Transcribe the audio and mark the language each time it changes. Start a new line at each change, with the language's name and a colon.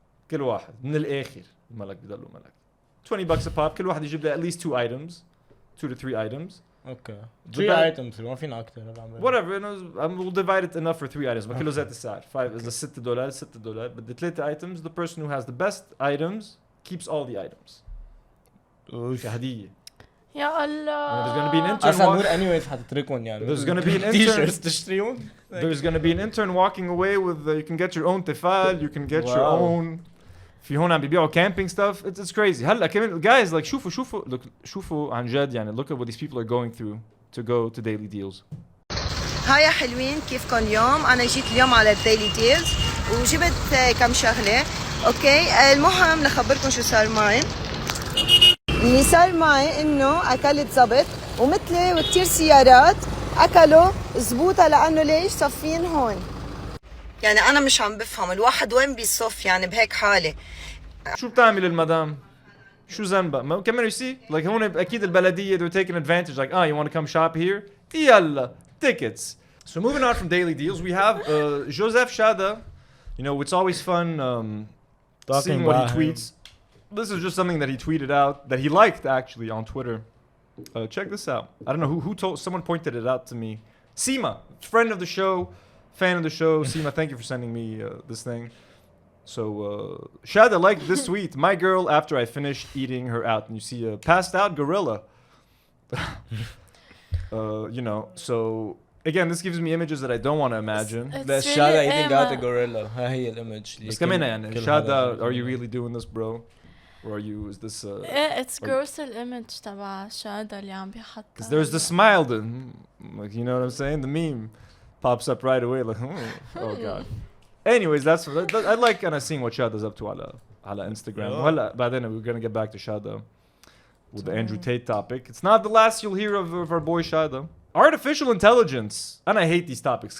Arabic: كل واحد من الآخر الملك بيضلوا ملك.
English: $20 a pop.
Arabic: كل واحد يجيب له
English: at least 2 items, 2 to 3 items. Okay.
Arabic: 3 items ما فينا أكتر.
English: Whatever, we'll divide it enough for 3 items.
Arabic: ما كله زات السعر. 5 is $6.
English: But the 3 items, the person who has the best items keeps all the items.
Arabic: كهدية. يا الله.
English: There's gonna be an intern.
Arabic: أصلاً نور anyways حتتركون يعني.
English: There's gonna be an intern.
Arabic: T-shirts تشتريون.
English: There's gonna be an intern walking away with. You can get your own تفال. You can get your own.
Arabic: في هون عم بيبيعوا
English: camping stuff. It's crazy.
Arabic: هلا كمان
English: guys like
Arabic: شوفوا عن جد يعني
English: look at what these people are going through to go to daily deals.
Arabic: هاي يا حلوين كيفكم اليوم؟ أنا جيت اليوم على الديلي ديلز وجبت كم شغلة. أوكي المهم نخبركم شو صار معي. اللي صار معي إنه أكلت زبط ومثلي وكتير سيارات أكلوا زبوطة لأنه ليش صفين هون. يعني أنا مش عم بفهم الواحد وين بيصف يعني بهيك حالة. شو بتعمل المدام؟ شو ذنبها؟ كمان
English: you see like
Arabic: هون أكيد البلدية
English: they're taking advantage like you want to come shop here؟
Arabic: يلا tickets.
English: So moving on from daily deals we have Joseph Chada. You know it's always fun seeing what he tweets. This is just something that he tweeted out that he liked actually on Twitter. Check this out. I don't know who told someone pointed it out to me. Seema, friend of the show. Fan of the show, Seema, thank you for sending me this thing. So, Chada liked this tweet. My girl, after I finished eating her out. And you see a passed out gorilla. You know, so, again, this gives me images that I don't want to imagine. That's Chada eating out a gorilla.
Arabic: هي الإيمج. بس كمان يعني,
English: Chada, are you really doing this, bro? Or are you, is this... it's gross
Arabic: الimage تبع Chada اللي عم بيحطها.
English: Because there's the smile, like, you know what I'm saying? The meme pops up right away, like, oh god. Anyways, that's I like kind of seeing what Chada's up to
Arabic: على
English: Instagram.
Arabic: وهلا بعدين
English: we're gonna get back to Chada with the Andrew Tate topic. It's not the last you'll hear of our boy Chada. Artificial intelligence. And I hate these topics.